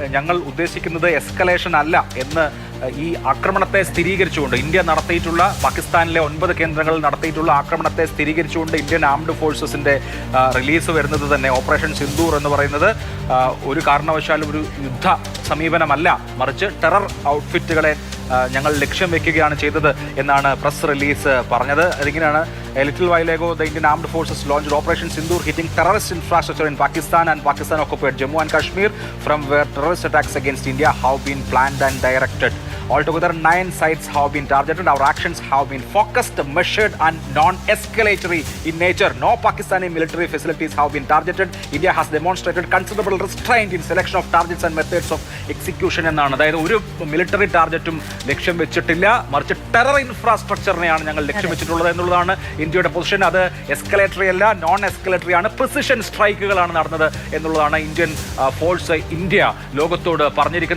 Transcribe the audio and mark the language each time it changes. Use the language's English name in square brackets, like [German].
[Malayalam] ഞങ്ങൾ ഉദ്ദേശിക്കുന്നത് എസ്കലേഷൻ അല്ല എന്ന് ഈ ആക്രമണത്തെ സ്ഥിരീകരിച്ചുകൊണ്ട് ഇന്ത്യ നടത്തിയിട്ടുള്ള പാകിസ്ഥാനിലെ 9 കേന്ദ്രങ്ങളിൽ നടത്തിയിട്ടുള്ള ആക്രമണത്തെ സ്ഥിരീകരിച്ചുകൊണ്ട് ഇന്ത്യൻ ആംഡ് ഫോഴ്സസിന്റെ റിലീസ് വരുന്നത് തന്നെ ഓപ്പറേഷൻ സിന്ദൂർ എന്ന് പറയുന്നത് ഒരു കാരണവശാലും ഒരു യുദ്ധ സമീപനമല്ല, മറിച്ച് ടെറർ ഔട്ട്ഫിറ്റുകളെ ഞങ്ങൾ ലക്ഷ്യം വെക്കുകയാണ് ചെയ്തത് എന്നാണ് പ്രസ് റിലീസ് പറഞ്ഞത്. അതിങ്ങനെയാണ് [English] A little while ago, the Indian Armed Forces launched Operation Sindoor, hitting terrorist infrastructure in Pakistan and Pakistan-occupied Jammu and Kashmir, from where terrorist attacks against India have been planned and directed. Altogether, 9 sites have been targeted. Our actions have been focused, measured, and non-escalatory in nature. No Pakistani military facilities have been targeted. India has demonstrated considerable restraint in selection of targets and methods of execution. [Malayalam] എന്നാണ്, അതായത് ഒരു military ടാർഗറ്റും ലക്ഷ്യം വെച്ചിട്ടില്ല, മറിച്ച് terror ഇൻഫ്രാസ്ട്രക്ചറിനെയാണ് ഞങ്ങൾ ലക്ഷ്യം വെച്ചിട്ടുള്ളത് എന്നുള്ളതാണ് ഇന്ത്യയുടെ പൊസിഷൻ. അത് എസ്കലേറ്ററി അല്ല, നോൺ എസ്കലേറ്ററി ആണ്. പ്രിസിഷൻ സ്ട്രൈക്കുകളാണ് നടന്നത് എന്നുള്ളതാണ് ഇന്ത്യൻ ഫോഴ്സ് ഇന്ത്യ ലോകത്തോട് പറഞ്ഞിരിക്കുന്നത്.